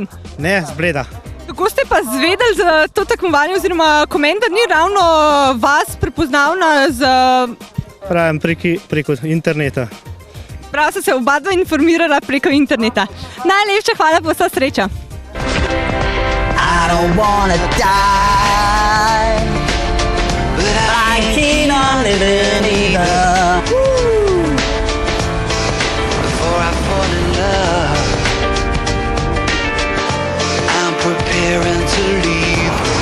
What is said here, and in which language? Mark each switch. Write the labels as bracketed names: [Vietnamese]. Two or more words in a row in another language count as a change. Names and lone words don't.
[Slovenian] Ne, z Bleda. Kako ste pa zvedeli za to tekmovanje oziroma Komenda ni ravno vas prepoznavna z... Pravim, preko interneta. Prav so se oba dva informirala preko interneta. Najlepša hvala, pa vsa sreča. [English] I don't wanna die, but I'm keen on living either. Before I fall in love, I'm preparing to leave.